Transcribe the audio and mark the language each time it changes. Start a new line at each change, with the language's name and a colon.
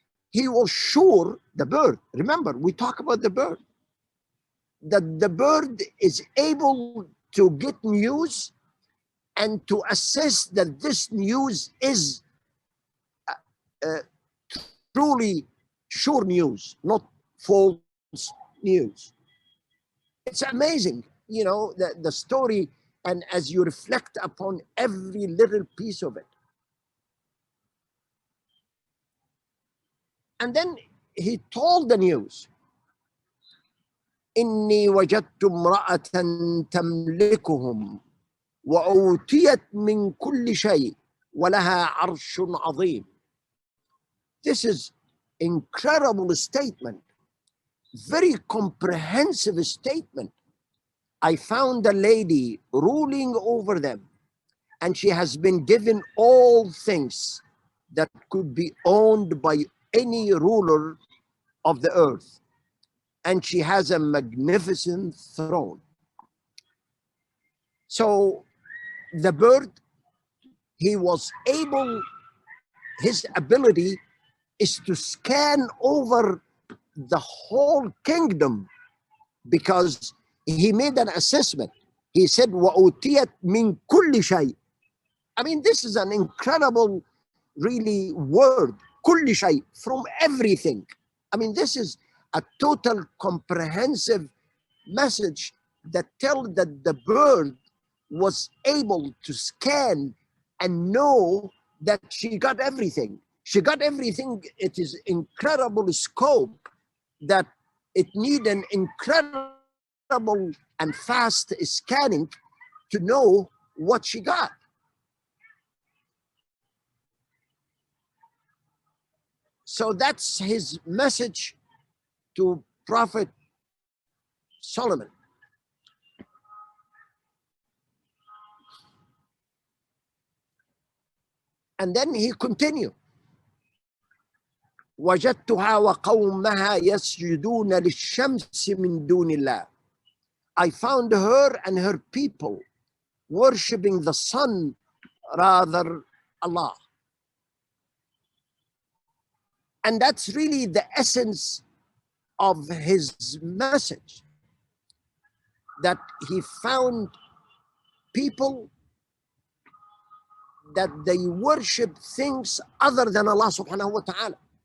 English: He was sure, the bird, remember, we talk about the bird, that the bird is able to get news and to assess that this news is truly sure news, not false news. It's amazing, the story, and as you reflect upon every little piece of it. And then he told the news.
Arabic: إني وجدت امرأة تملكهم وأوتيت من كل شيء ولها عرش عظيم.
English: This is incredible statement, very comprehensive statement. I found a lady ruling over them, and she has been given all things that could be owned by any ruler of the earth. And she has a magnificent throne. So the bird, he was able, his ability is to scan over the whole kingdom, because he made an assessment. He said,
Arabic: وَأُوتِيَتْ مِنْ كُلِّ شَيْءٍ.
English: I mean, this is an incredible, really, word.
Arabic: كُلِّ شَيْءٍ,
English: from everything. I mean, this is a total comprehensive message that tells that the bird was able to scan and know that she got everything. She got everything. It is incredible scope that it need an incredible and fast scanning to know what she got. So that's his message to Prophet Solomon. And then he continued,
Arabic: وجدتها وقومها يسجدون للشمس من دون الله.
English: I found her and her people worshipping the sun rather Allah. And that's really the essence of his message, that he found people that they worship things other than Allah subhanahu wa ta'ala.